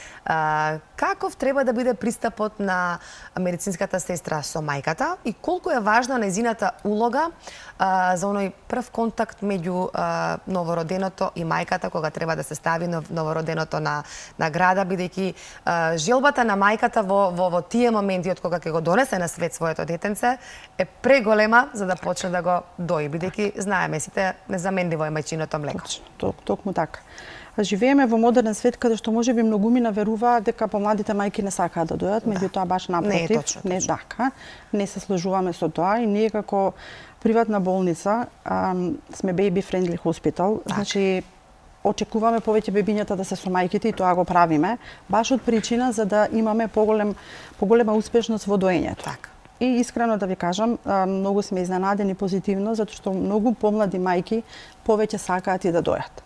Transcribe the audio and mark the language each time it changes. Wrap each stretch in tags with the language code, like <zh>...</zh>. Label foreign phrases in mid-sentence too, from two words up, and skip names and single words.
<mk>Каков треба да биде пристапот на медицинската сестра со мајката и колку е важна нејзината улога за оној прв контакт меѓу новороденото и мајката кога треба да се стави новороденото на града, бидејќи желбата на мајката во тие моменти од кога ќе го донесе на свет своето детенце е преголема за да почне да го дои, бидејќи знаеме сите незаменливо е мајчиното млеко. Токму така. Живееме во модерен свет каде што можеби многумина веруваат дека помладите мајки не сакаат да дојат, меѓутоа баш напротив, не е точно. Не така. Не се сложуваме со тоа и ние како приватна болница сме</mk> <en>baby friendly hospital,</en> <mk>значи очекуваме повеќе бебињата да се со мајките и тоа го правиме, баш од причина за да имаме поголема успешност во доењето. Така. И искрено да ви кажам, многу сме изненадени позитивно, затоа што многу помлади мајки повеќе сакаат и да дојат.</mk>